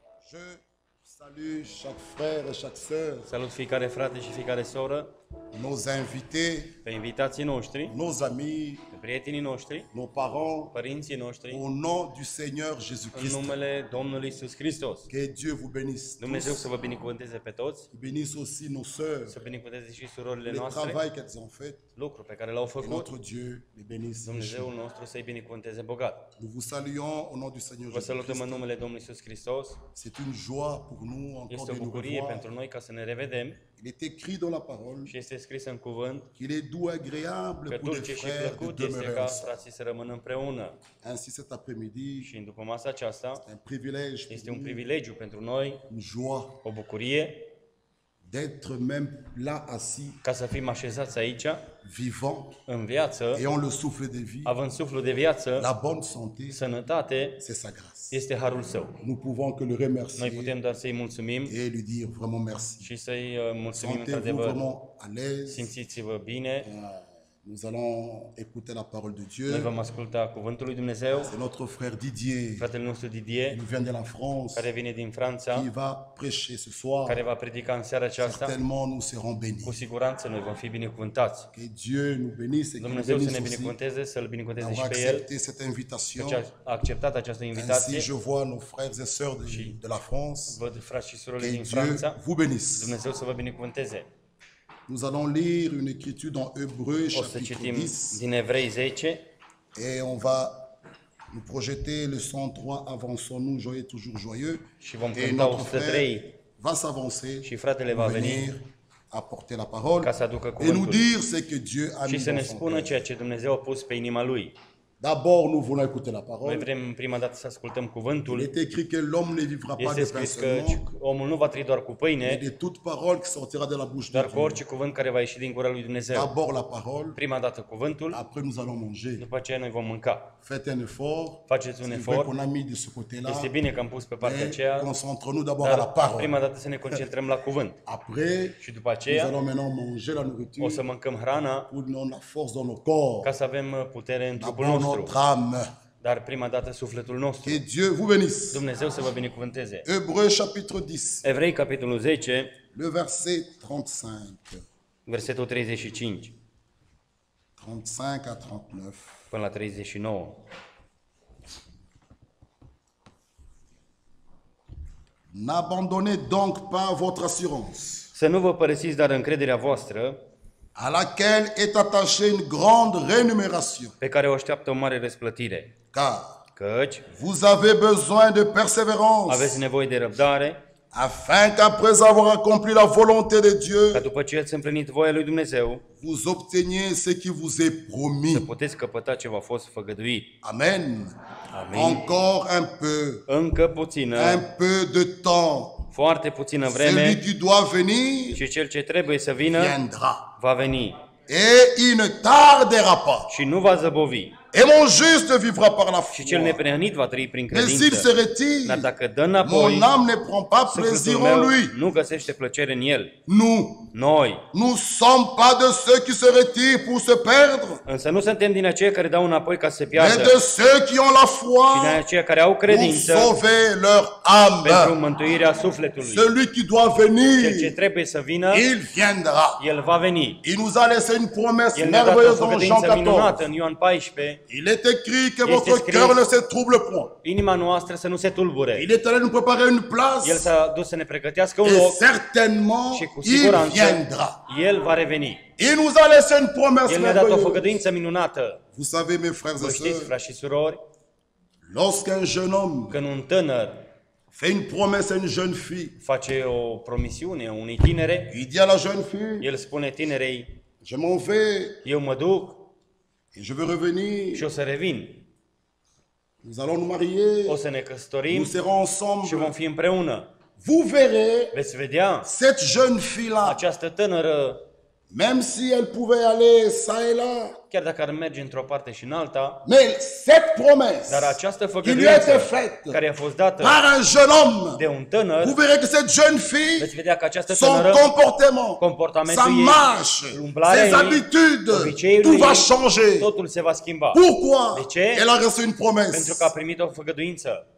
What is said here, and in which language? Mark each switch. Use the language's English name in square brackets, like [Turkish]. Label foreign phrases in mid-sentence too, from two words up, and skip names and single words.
[French] Je salue chaque frère et chaque sœur, [Romanian] Salut fiecare frate și fiecare soră, [French] nos invités, [Romanian] pe invitații noștri, [French] nos amis, [Romanian] pe prietenii noștri, [French] nos parents, [Romanian] părinții noștri, [French] au nom du Seigneur [Romanian] în [French] Jésus-Christ. [Romanian] numele Domnului Iisus Hristos. [French] Que Dieu vous bénisse [Romanian] Dumnezeu [French] tous. [Romanian] să vă binecuvânteze pe toți, [French] Il bénisse aussi nos sœurs, [Romanian] să binecuvânteze și surorile [French] le [Romanian] noastre, [French] travail qu'elles ont fait. [Romanian] lucru pe care l-au [French] Et [Romanian] făcut, [French] notre Dieu les bénisse. [Romanian] Dumnezeul nostru să-i binecuvânteze bogat. [French] Nous vous saluons au nom du Seigneur [Romanian] Vă salutăm [French] Jésus-Christ. [Romanian] în numele Domnului Iisus Hristos. [French] C'est une joie pour nous encore [Romanian] Este [French] de [Romanian] o [French] nous [Romanian] bucurie [French] revoir. [Romanian] pentru noi ca să ne revedem [French] Il est écrit dans la parole [Romanian] și este scris în cuvânt [French] qu'il est doux, agréable [Romanian] că [French] pour les [Romanian] dulce și [French] frères de [Romanian] plăcut este [French] demeurer [Romanian] ca [French] ensemble. [Romanian] frații să rămână împreună. [French] Ainsi cet après-midi, [Romanian] Și după masa aceasta [French] un privilège [Romanian] este [French] pour [Romanian] un [French] nous, [Romanian] privilegiu pentru noi, [French] une joie [Romanian] o bucurie, [French] d'être même là assis, [Romanian] ca să fim așezați aici, [French] vivant, [Romanian] în viață, [French] ayant le souffle de vie, [Romanian] având suflul de viață, [French] la bonne santé, [Romanian] sănătate, [French] c'est sa grâce. [Romanian] este harul său. [French] Nous pouvons que le [Romanian] Noi [French] remercier [Romanian] putem doar să-i mulțumim [French] et lui dire vraiment merci. [Romanian] și să-i mulțumim [French] Sentez-vous [Romanian] într-adevăr. [French] vraiment à l'aise. [Romanian] Simțiți-vă bine. [French] Nous allons écouter la parole de [Romanian] Noi [French] Dieu. [Romanian] vom asculta cuvântul lui Dumnezeu. [French] C'est notre frère Didier, [Romanian] Fratele nostru [French] qui [Romanian] Didier, [French] nous vient de la France, [Romanian] care vine din [French] qui [Romanian] Franța, [French] va prêcher ce soir. [Romanian] care va predica în seara aceasta. [French] Certainement, nous serons bénis. [Romanian] Cu siguranță noi vom fi binecuvântați. [French] Que Dieu nous bénisse et qu'il nous [Romanian] Dumnezeu să ne [French] bénisse aussi [Romanian] binecuvânteze, să-L binecuvânteze și [French] d'avoir [Romanian] pe El, [French] accepté cette invitation. [Romanian] că a acceptat această [French] Ainsi, [Romanian] invitație. [French] je vois nos frères et sœurs de la France. [Romanian] Văd frați și surori [French] Que [Romanian] din [French] Dieu [Romanian] Franța. [French] vous bénisse. [Romanian] Dumnezeu să vă binecuvânteze. [French] Nous allons lire une écriture dans Hébreux [Romanian] O să [French] chapitre [Romanian] citim [French] 10 [Romanian] din Evrei 10 [French] et on va nous projeter le 103, avançons-nous, joyeux, toujours joyeux. [Romanian] și vom [French] Et [Romanian] cânta [French] notre [Romanian] 103 [French] frère va s'avancer [Romanian] și fratele [French] pour [Romanian] va veni [French] venir apporter la parole [Romanian] ca să aducă [French] et nous [Romanian] cuvântul [French] dire ce que Dieu a [Romanian] și [French] mis [Romanian] să ne [French] dans son [Romanian] spună [French] cœur. [Romanian] ceea ce Dumnezeu a pus pe inima Lui. [French] D'abord, nous voulons écouter la [Romanian] Noi [French] parole. [Romanian] vrem prima dată să ascultăm [French] Il [Romanian] cuvântul. [French] est écrit que l'homme ne vivra pas [Romanian] Este [French] de pain [Romanian] scris că [French] seulement, [Romanian] omul nu va trăi doar cu [French] mais [Romanian] pâine, [French] de toute parole qui sortira de la bouche de [Romanian] dar cu [French] Dieu. [Romanian] orice cuvânt care va ieși din gura lui Dumnezeu. [French] D'abord la parole, [Romanian] Prima dată cuvântul, [French] après nous allons manger. [Romanian] după aceea noi vom mânca. [French] Faites un effort. [Romanian] Faceți un [French] C'est vrai [Romanian] efort. [French] qu'on a mis de ce côté-là, [Romanian] Este bine că am pus pe partea [French] mais [Romanian] aceea, [French] concentrons-nous d'abord à la [Romanian] dar [French] parole. [Romanian] prima dată să ne concentrăm la cuvânt. [French] Après, [Romanian] Și după [French] nous [Romanian] aceea [French] allons maintenant manger la [Romanian] o [French] nourriture [Romanian] să mâncăm hrana [French] pour nous donner la force dans nos corps. [Romanian] ca să avem putere în trupul [French] D'abord [Romanian] nostru. [French] notre âme. [Romanian] Dar prima dată sufletul nostru. [French] Que Dieu vous bénisse. [Romanian] Dumnezeu să vă binecuvânteze. [French] Hébreux chapitre 10, [Romanian] Evrei, capitolul 10, [French] le verset 35. [Romanian] versetul 35 [French] 35 à 39. [Romanian] până la 39. [French] N'abandonnez donc pas votre assurance, [Romanian] Să nu vă părăsiți dar încrederea voastră, [French] à laquelle est attachée une grande rémunération. [Romanian] pe care o așteaptă o mare răsplătire. [French] Car [Romanian] Căci [French] vous avez besoin de persévérance, [Romanian] aveți nevoie de răbdare, [French] afin qu'après avoir accompli la volonté de Dieu, [Romanian] ca după ce ați împlinit voia lui Dumnezeu, [French] vous obteniez ce qui vous est [Romanian] să [French] promis. [Romanian] puteți căpăta ce v-a fost făgăduit. [French] Amen. [Romanian] Amin. [French] Encore un peu, [Romanian] Încă puțină, [French] un peu de temps. [Romanian] foarte puțină [French] Celui [Romanian] vreme [French] qui doit venir [Romanian] și cel ce trebuie să vină [French] viendra. [Romanian] va veni [French] Et il ne tardera pas. [Romanian] și nu va zăbovi. [French] Et mon juste vivra par la [Romanian] Și cel [French] foi. [Romanian] neprihănit va trăi prin [French] Mais s'il [Romanian] credință. [French] se [Romanian] Dar [French] retire, [Romanian] dacă dă înapoi, [French] mon âme ne prend pas plaisir [Romanian] sufletul [French] en [Romanian] meu [French] lui. [Romanian] nu găsește plăcere în el. [French] Nous [Romanian] Noi, [French] sommes pas de ceux qui se retirent pour se perdre, [Romanian] însă nu suntem din aceia care dau înapoi ca să se [French] mais [Romanian] piardă, [French] de ceux qui ont la [Romanian] ci din [French] foi [Romanian] aceia care au [French] pour [Romanian] credință [French] sauver leur [Romanian] pentru [French] âme. [Romanian] mântuirea sufletului. [French] Celui qui doit [Romanian] Cel ce [French] venir, [Romanian] trebuie să vină, [French] il viendra. [Romanian] el va veni. [French] Il nous a laissé une promesse [Romanian] El ne-a dat o [French] merveilleuse dans Jean [Romanian] făgăduință minunată [French] 14. [Romanian] în Ioan 14. [French] Il est écrit que [Romanian] Este [French] votre [Romanian] scris. [French] cœur ne se trouble point. [Romanian] Inima noastră să nu se tulbure. [French] Il est allé nous préparer une [Romanian] El [French] place [Romanian] s-a dus să ne pregătească un [French] et [Romanian] loc [French] certainement [Romanian] și cu [French] il [Romanian] siguranță [French] viendra. [Romanian] el va reveni. [French] Il nous a laissé une promesse [Romanian] El ne-a dat o [French] merveilleuse. [Romanian] făgăduință minunată. [French] Vous savez, mes frères [Romanian] Vă [French] et [Romanian] știți, [French] sœurs, [Romanian] frați și surori, [French] lorsqu'un jeune homme [Romanian] când un tânăr [French] fait une promesse à une jeune fille, [Romanian] face o promisiune unei tinere, [French] il dit à la jeune fille, [Romanian] el spune tinerei, [French] je m'en vais [Romanian] eu mă duc [French] et je veux revenir. [Romanian] și o să revin. [French] Nous allons nous marier, [Romanian] O să ne căsătorim [French] nous serons [Romanian] și [French] ensemble. [Romanian] vom fi împreună. [French] Vous verrez [Romanian] Veți vedea, [French] cette jeune fille-là, [Romanian] această tânără, [French] même si elle pouvait aller ça et là, [Romanian] chiar dacă ar merge într-o parte și în alta, [French] mais cette promesse [Romanian] dar această [French] qui lui a été [Romanian] făgăduință [French] faite [Romanian] care a fost dată [French] par un jeune homme, [Romanian] de un tânăr, [French] vous verrez que cette jeune fille, [Romanian] veți vedea că această [French] son [Romanian] tânără, [French] comportement, [Romanian] comportamentul [French] sa [Romanian] ei, [French] marche, [Romanian] umblarea [French] ses [Romanian] ei, [French] habitudes, [Romanian] obiceiurile [French] tout va [Romanian] ei, [French] changer. [Romanian] totul se va schimba. [French] Pourquoi? [Romanian] De ce? [French] Elle a reçu une [Romanian] Pentru [French] promesse. [Romanian] că a primit o făgăduință.